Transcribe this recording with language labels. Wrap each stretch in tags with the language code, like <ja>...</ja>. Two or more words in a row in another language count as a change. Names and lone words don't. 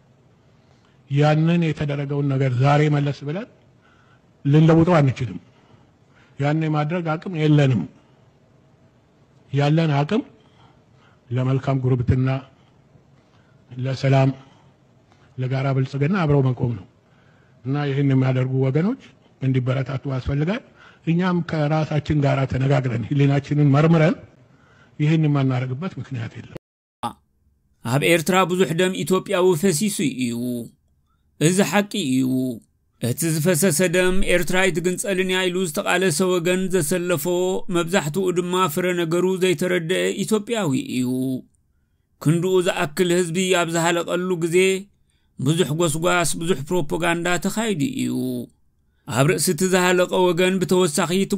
<am>ያንን የተደረገውን ነገር ዛሬ መለስ ብለን ልንለውጠው አንችልም ያንን የማድረግ አቅም የለንም ያለን አቅም ለመልካም ጉርብትና ለሰላም ለጋራ ብልጽግና አብረው መቆም ነው እና ይሄን የሚያደርጉ ወገኖች እንዲበረታቱ ያስፈልጋል እኛም ከራሳችን ጋራ ተነጋግረን ህሊናችንን መርምረን ይሄን ማናረግበት ምክንያት የለም</am> <ti>አብ ኤርትራ ብዙሕ ደም ኢትዮጵያዊ ፈሲሱ እዩ እዚ ሐቂ እዩ እቲ ዝፈሰሰ ደም ኤርትራ ይትግንጸልን ያይሉ ዝተቃለሰ ወገን ዘሰለፎ መብዛሕትኡ ድማ ፍረ ነገሩ ዘይተረድአ ኢትዮጵያዊ እዩ ክንዱኡ ዝኣክል ህዝቢ ኣብ ዝሃለቐሉ ግዜ ብዙሕ ጎስጓስ ብዙሕ ፕሮፓጋንዳ ተኻይዲ እዩ ኣብ ርእሲ እቲ ዝሃለቐ ወገን ብተወሳኺ እቲ</ti>